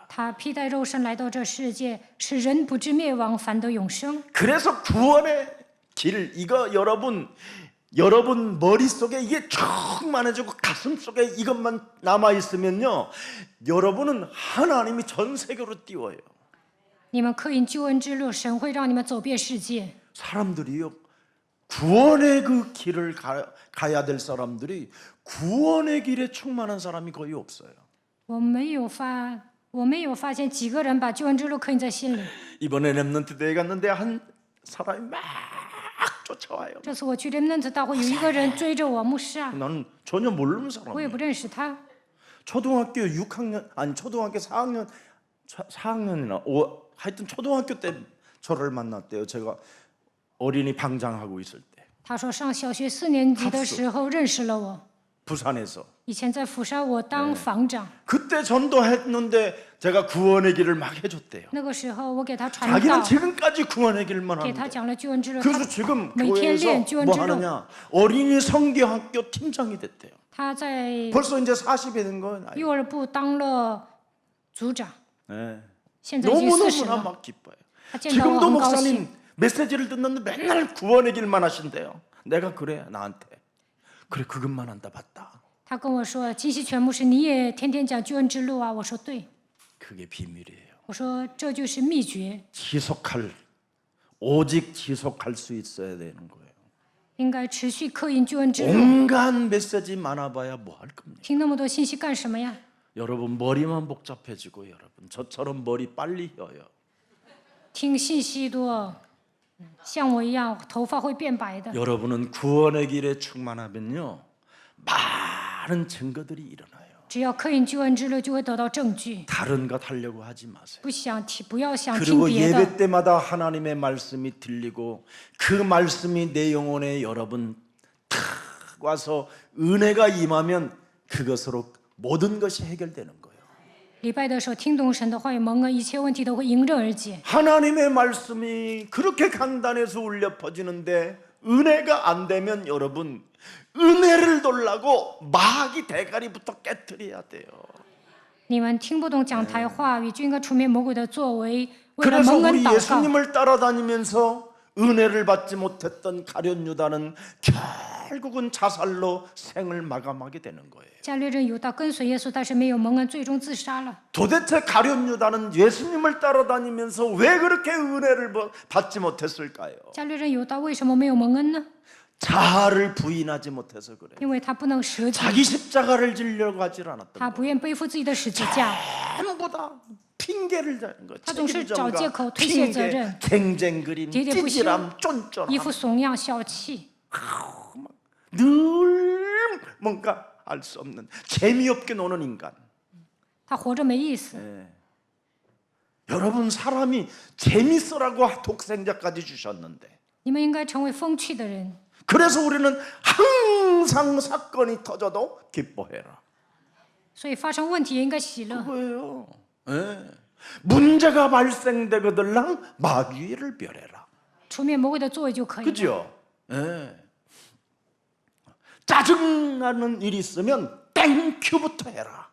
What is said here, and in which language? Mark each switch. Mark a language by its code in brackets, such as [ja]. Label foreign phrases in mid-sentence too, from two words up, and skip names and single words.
[zh] 他披戴肉身来到这世界，使人不至灭亡，反得永生。 [ko] 그래서 구원의 길 이거 여러분 머릿속에 이게 충만해지고 가슴속에 이것만 남아 있으면요. 여러분은 하나님이 전 세계로 띄워요. [zh] 你们刻印救恩之路，神会让你们走遍世界。 [ko] 사람들이요. 구원의 그 길을 가야 될 사람들이 구원의 길에 충만한 사람이 거의 없어요. [zh] 我没有发现几个人把救恩之路刻印在心里。 [ko] 이번에 렘넌트 대회 갔는데 한 사람이 막 쫓아와요. [zh] 这次我去 Remnant 大会，有一个人追着我，牧师啊， [ko] 나는 전혀 모르는 [zh] 我也 [ko] 사람이에요. [zh] 不认识他。 [ko] 초등학교 6학년 아니 초등학교 4학년이나 하여튼 초등학교 때 저를 만났대요. 제가 어린이 방장하고 있을 때 [zh] 他说上小学4年级的时候认识了我， [ko] 부산에서 [zh] 以前在釜山我当房长， [ko] 그때 전도했는데 제가 구원의 길을 막 해줬대요. [zh] 那个时候我给他传 [ko] 자기는 [zh] 道， [ko] 지금까지 구원의 길만 [zh] 给他 [ko] 하는데 [zh] 讲了救恩之路。 [ko] 그래서 [zh] 他 [ko] 지금 [zh] 每天 [ko] 교회에서 [zh] 练救恩 [ko] 뭐 [zh] 之路， [ko] 하느냐 어린이 성경학교 팀장이 됐대요. [zh] 他在 [ko] 벌써 이제 40이 된 거예요. 나이. [zh] 幼儿部当了组长， [ko] 네. [zh] 现在已经40 [ko] 너무너무나 [zh] 了。 [ko] 막 기뻐요. [zh] 他见到我 [ko] 지금도 [zh] 很高兴。 [ko] 목사님 메시지를 듣는데 맨날 구원의 길만 하신대요. 내가 그래 나한테 그래 그것만 한다 봤다. [zh] 他跟我说：“金希全牧师，你也天天讲救恩之路啊？” 我说：“对。 [ko] 그게 비밀이에요. [zh] 我说这就是秘诀， [ko] 오직 지속할 수 있어야 되는 거예요. [zh] 应该持续刻印救恩之路。 [ko] 온갖 메시지 많아봐야 뭐 할 겁니까? [zh] 听那么多信息干什么呀？ [ko] 여러분 머리만 복잡해지고 여러분 저처럼 머리 빨리 휘어요. [zh] 听信息多，像我一样头发会变白的。 [ko] 여러분은 구원의 길에 충만하면요 많은 증거들이 일어나요. [zh] 只要刻印救恩之路，就会得到证据。 [ko] 다른 것 하려고 하지 마세요. [zh] 不要想听 [ko] 그리고 [zh] 别的。 [ko] 예배 때마다 하나님의 말씀이 들리고 그 말씀이 내 영혼에 여러분 탁 와서 은혜가 임하면 그것으로 모든 것이 해결되는 거예요. [zh] 礼拜的时候听懂神的话语，蒙恩，一切问题都会迎刃而解。 [ko] 하나님의 말씀이 그렇게 강단에서 울려 퍼지는데 은혜가 안 되면 여러분 은혜를 돌라고 마귀 대가리부터 깨트려야 돼요. [zh] 你们听不懂讲台话语，就应该出面魔鬼的作为，为了 [ko] 그래서 [zh] 蒙恩 [ko] 우리 [zh] 祷告。 [ko] 예수님을 따라다니면서 은혜를 받지 못했던 가룟 유다는 결국은 자살로 생을 마감하게 되는 거예요. [zh] 加略人犹大跟随耶稣，但是没有蒙恩，最终自杀了。 [ko] 도대체 가룟 유다는 예수님을 따라다니면서 왜 그렇게 은혜를 받지 못했을까요? [zh] 加略人犹大为什么没有蒙恩呢？ [ko] 자아를 부인하지 못해서 그래요. [zh] 因为他不能舍己， [ko] 자기 십자가를 지려고 하질 않았던 [zh] 他 [ko] 거예요. [zh] 不愿背负自己的十字架， [ko] 전부 다 핑계를 대는 거예요. [zh] 他总是找借口推卸责 [ko] 핑계, [zh] 任， [ko] 쟁쟁그림, [zh] 喋喋不休， [ko] 찌질함, [zh] 一 [ko] 쫀쫀함 [zh] 副怂样小气， [ko] 늘 뭔가 알 수 없는 재미없게 노는 인간. [zh] 他活着没意思。 [ko] 여러분 사람이 재밌으라고 독생자까지 주셨는데 [zh] 你们应该成为风趣的人， [ko] 그래서 우리는 항상 사건이 터져도 기뻐해라. [zh] 所以发生问题也应该喜乐。 [ko] 그거예요. 예. 문제가 발생되거들랑 마귀를 멸해라. [zh] 出面魔鬼的作为就可以了。 [ko] 그죠? 예. 짜증나는 일이 있으면 땡큐부터 해라.